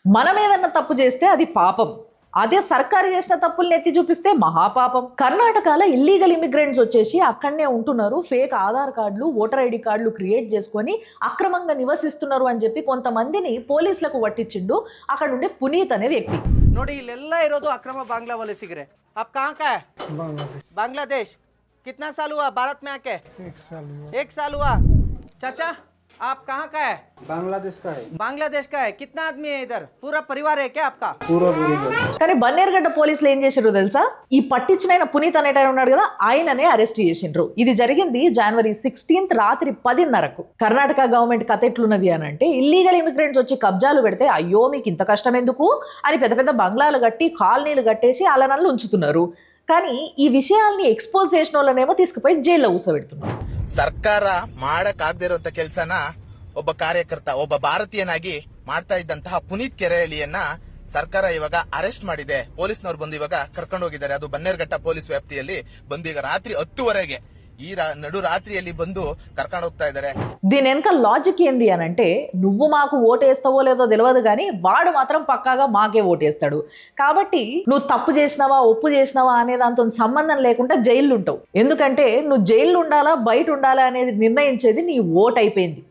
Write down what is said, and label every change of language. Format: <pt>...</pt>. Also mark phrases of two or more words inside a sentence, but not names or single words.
<te>మనం ఏదన్నా తప్పు చేస్తే అది పాపం, అదే సర్కారు చేసిన తప్పుల్ని ఎత్తి చూపిస్తే మహాపాపం. కర్ణాటకలో</te> <en>illegal immigrants</en> <te>వచ్చేసి అక్కడనే ఉంటున్నారు, ఫేక్ ఆధార్ కార్డులు</te> <en>voter ID</en> <te>కార్డులు క్రియేట్ చేసుకొని అక్రమంగా నివసిస్తున్నారు అని చెప్పి కొంతమందిని పోలీసులకు పట్టించిండు అక్కడ ఉండే పునీత్ అనే వ్యక్తి.</te> <kn>ನೋಡಿ ಇಲ್ಲೆಲ್ಲ ಇರೋದು ಅಕ್ರಮ ಬಾಂಗ್ಲಾ ವಲಸಿಗರೆ.</kn> <hi>आप कहाँ का है? बांग्लादेश। कितना साल हुआ भारत में आके? 1 साल हुआ। चाचा आप कहाँ का है? बांग्लादेश का है। बांग्लादेश का है। कितना आदमी है इधर? पूरा परिवार है क्या आपका? पूरा परिवार।</hi> <te>కానీ బన్నేరుగడ్డ పోలీసులు ఏం చేశారు తెలుసా? ఈ పట్టించిన ఆయన పునీత్ అనేట ఉన్నాడు కదా, ఆయననే అరెస్ట్ చేసిండ్రు. ఇది జరిగింది జనవరి 16 రాత్రి 10:30కు. కర్ణాటక గవర్నమెంట్ కథ ఎట్లున్నది అని అంటే,</te> <en>illegal immigrants</en> <te>వచ్చి కబ్జాలు పెడితే అయ్యో మీకు ఇంత కష్టం ఎందుకు అని పెద్ద పెద్ద బంగ్లాలు కట్టి కాలనీలు కట్టేసి అలనల్లు ఉంచుతున్నారు. కానీ ఈ విషయాల్ని ఎక్స్పోజ్ చేసిన వాళ్ళనేమో తీసుకుపోయి జైల్లో ఊసబెడుతున్నారు.</te> <kn>ಸರ್ಕಾರ ಮಾಡಕ್ಕಾಗದಿರುವಂತ ಕೆಲಸನ ಒಬ್ಬ ಕಾರ್ಯಕರ್ತ, ಒಬ್ಬ ಭಾರತೀಯನಾಗಿ ಮಾಡ್ತಾ ಇದ್ದಂತಹ ಪುನೀತ್ ಕೆರೆಹಳ್ಳಿಯನ್ನ ಸರ್ಕಾರ ಇವಾಗ ಅರೆಸ್ಟ್ ಮಾಡಿದೆ. ಪೊಲೀಸ್ನವರು ಬಂದು ಇವಾಗ ಕರ್ಕೊಂಡು ಹೋಗಿದ್ದಾರೆ. ಅದು ಬನ್ನೇರುಘಟ್ಟ ಪೊಲೀಸ್ ವ್ಯಾಪ್ತಿಯಲ್ಲಿ ಬಂದು ಈಗ ರಾತ್ರಿ 10 ಈ ನಡು ರಾತ್ರಿಯಲ್ಲಿ ಬಂದು కర్ಕೊಂಡು ಹೋಗ್ತಾ ఇದ್ದಾರೆ.</kn> <te>దీని వెనక లాజిక్ ఏంది అని అంటే, నువ్వు మాకు ఓటేస్తావో లేదో తెలియదు కానీ వాడు మాత్రం పక్కాగా మాకే ఓటేస్తాడు కాబట్టి నువ్వు తప్పు చేసినావా ఒప్పు చేసినావా అనే దాంతో సంబంధం లేకుండా జైల్లో ఉంటావు. ఎందుకంటే నువ్వు జైల్లో ఉండాలా బయట ఉండాలా అనేది నిర్ణయించేది నీ ఓట్ అయిపోయింది.</te>